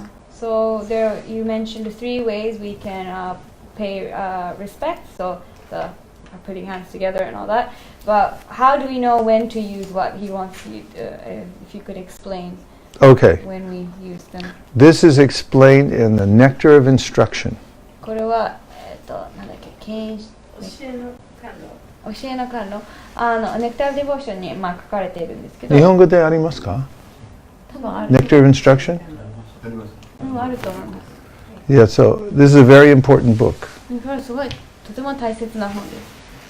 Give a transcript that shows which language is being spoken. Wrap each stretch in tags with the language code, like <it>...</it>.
<en>So there, you mentioned 3 ways we can pay respect. So the putting hands together and all that. But how do we know when to use what? He wants you to, if you could explain. Okay. When we use them. This is explained in the Nectar of Instruction.</en> <ja>これはなんだっけ、教えの観論。ネクターディボーションに書かれているんですけど。日本語でありますか？多分ある。</ja> <en>Nectar of Instruction?</en> <ja>あると思います。</ja> <en>Yeah, so this is a very important book.</en> <ja>これすごいとても大切な本です。</ja>